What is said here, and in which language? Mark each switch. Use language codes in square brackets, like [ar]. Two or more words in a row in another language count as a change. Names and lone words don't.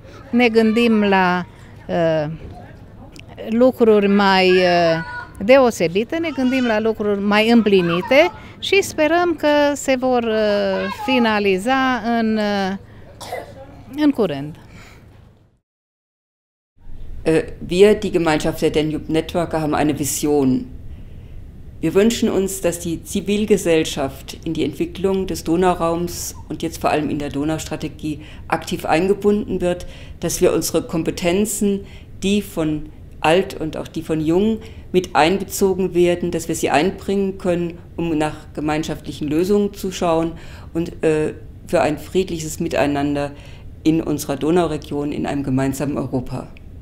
[ro] Ne gândim la lucruri mai deosebite, ne gândim la lucruri mai împlinite și sperăm că se vor finaliza în curând. [de] Wir, die Gemeinschaft der Danube Networker, haben eine Vision. Wir wünschen uns, dass die Zivilgesellschaft in die Entwicklung des Donauraums und jetzt vor allem in der Donaustrategie aktiv eingebunden wird, dass wir unsere Kompetenzen, die von alt und auch die von jung, mit einbezogen werden, dass wir sie einbringen können, um nach gemeinschaftlichen Lösungen zu schauen und für ein friedliches Miteinander in unserer Donauregion, in einem gemeinsamen Europa.